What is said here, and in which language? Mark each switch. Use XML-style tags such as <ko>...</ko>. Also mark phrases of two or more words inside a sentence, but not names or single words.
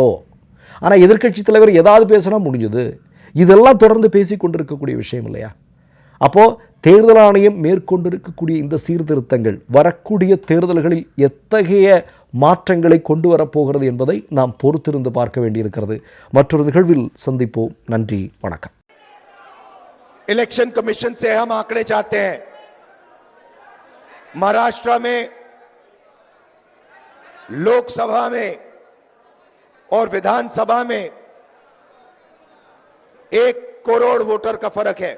<ta>ஆனால் எதிர்க்கட்சி தலைவர் ஏதாவது பேசினா முடிஞ்சது. இதெல்லாம் தொடர்ந்து பேசிக்கொண்டிருக்கக்கூடிய விஷயம் இல்லையா. அப்போது தேர்தல் ஆணையம் மேற்கொண்டிருக்கக்கூடிய இந்த சீர்திருத்தங்கள் வரக்கூடிய தேர்தல்களில் எத்தகைய மாற்றங்களை கொண்டு வரப்போகிறது என்பதை நாம் பொறுத்திருந்து பார்க்க வேண்டியிருக்கிறது. மற்றொரு நிகழ்வில் சந்திப்போம். நன்றி, வணக்கம்.</ta> <hi>इलेक्शन कमीशन से हम आंकड़े चाहते हैं। महाराष्ट्र में लोकसभा में और विधानसभा में 1 करोड़ वोटर का फर्क है।</hi>